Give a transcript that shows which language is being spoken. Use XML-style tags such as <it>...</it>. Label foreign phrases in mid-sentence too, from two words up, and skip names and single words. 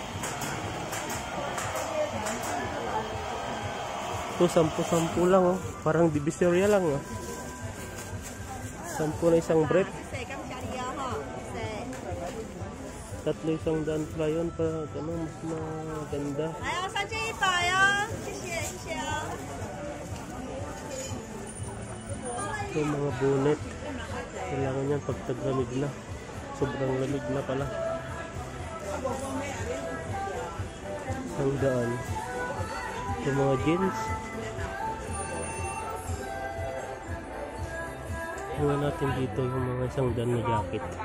<tl>Ito, 10-10 lang, oh. Parang divisoria lang, oh. 10 na isang brief. 3 isang daan pala yun. Ano, mas maganda.</tl> <zh>Ayaw, 3 件100哦。谢谢，谢谢哦。</zh> <tl>Ito, mga bonnet. Kailangan yan pag taglamig na. Sobrang lamig na pala. Ang daan. Yung mga jeans. Tingnan natin dito yung mga isang daan na jacket.</tl>